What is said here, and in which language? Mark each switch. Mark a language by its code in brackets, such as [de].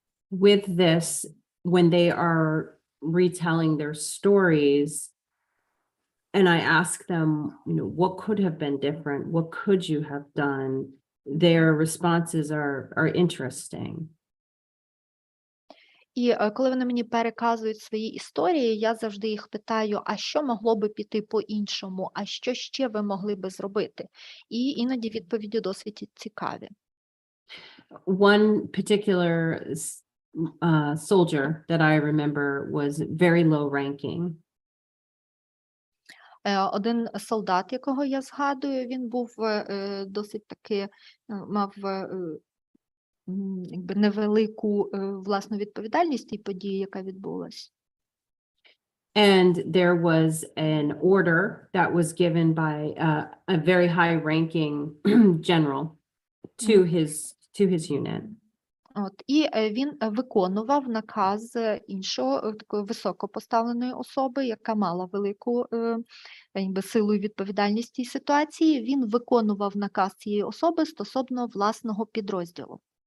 [en] With this, when they are retelling their stories, and I ask them, what could have been different? What could you have done? Their responses are interesting. [uk] І коли вони мені переказують свої історії, я завжди їх питаю, а що могло би піти по-іншому, а що ще ви могли би зробити? І іноді відповіді досить цікаві. [en] One particular soldier that I remember was very low ranking. [uk] Один солдат, якого я згадую, він був досить таки, мав якби невелику власну відповідальність тій події, яка відбулась. [en] And there was an order that was given by a very high-ranking general to his unit. [uk] От, і він виконував наказ іншого такої високопоставленої особи, яка мала велику якби, силу і відповідальність в цій ситуації. Він виконував наказ цієї особи стосовно власного підрозділу.